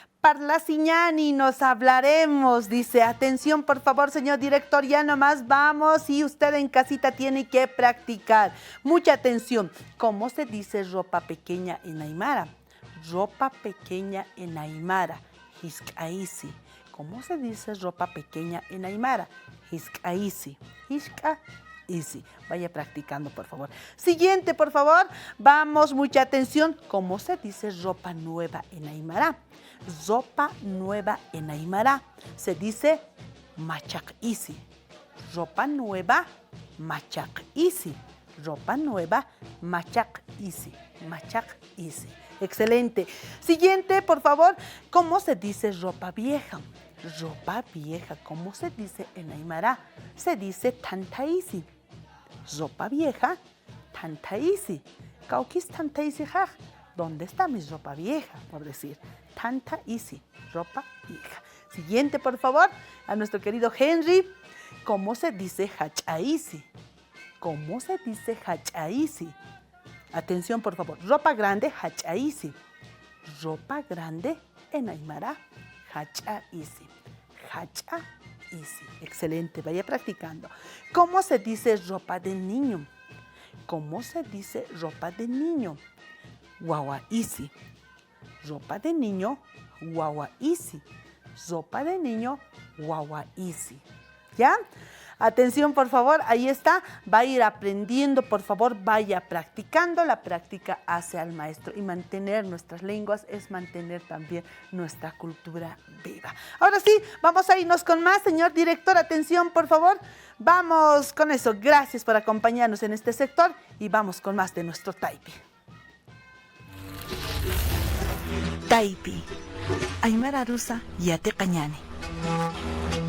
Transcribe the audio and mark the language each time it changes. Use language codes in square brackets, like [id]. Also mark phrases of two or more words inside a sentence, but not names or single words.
[ay] parla siñani, [es] nos hablaremos, dice. Atención, por favor, señor director, ya nomás vamos y usted en casita tiene que practicar. Mucha atención. ¿Cómo se dice ropa pequeña en aymara? Ropa pequeña en aymara. Hizkaisi. ¿Cómo se dice ropa pequeña en aymara? [ay] Hizkaisi. Hizkaisi. [es] Vaya practicando, por favor. Siguiente, por favor. Vamos, mucha atención. ¿Cómo se dice ropa nueva en aymara? Ropa nueva en aymara. Se dice machakisi. Ropa nueva, machakisi. Ropa nueva, machakisi. Machakisi. Excelente. Siguiente, por favor. ¿Cómo se dice ropa vieja? Ropa vieja. ¿Cómo se dice en aymara? Se dice tantaisi. Ropa vieja, tantaisi. [ay] Kaukis tantaisi haj. [es] ¿Dónde está mi ropa vieja? Por decir, tantaisi, ropa vieja. Siguiente, por favor, a nuestro querido Henry. ¿Cómo se dice hachaisi? ¿Cómo se dice hachaisi? Atención, por favor. Ropa grande, hachaisi. Ropa grande en aymara, hachaisi. Hachaisi. Excelente, vaya practicando. ¿Cómo se dice ropa de niño? ¿Cómo se dice ropa de niño? Wawaisi. Ropa de niño, wawaisi. Ropa de niño, wawaisi. ¿Ya? Atención, por favor, ahí está. Va a ir aprendiendo, por favor, vaya practicando. La práctica hace al maestro. Y mantener nuestras lenguas es mantener también nuestra cultura viva. Ahora sí, vamos a irnos con más. Señor director, atención, por favor. Vamos con eso. Gracias por acompañarnos en este sector. Y vamos con más de nuestro Taipi. Taipi. [ay] Aymara rusa, yate cañane.